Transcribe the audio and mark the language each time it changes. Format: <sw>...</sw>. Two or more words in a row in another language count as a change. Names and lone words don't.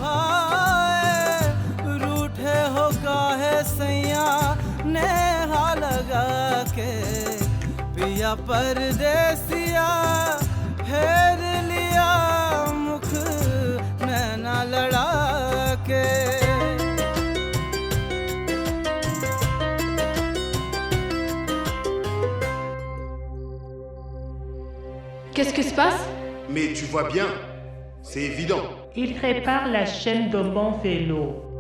<hi>भाए रूठे हो काहे सैया नेहा लगा के पिया परदेसिया फेर लिया मुख नैना लड़ा के</hi> <fr>Qu'est-ce qui se passe? Mais tu vois bien, c'est évident. Il répare la chaîne de mon vélo.</fr>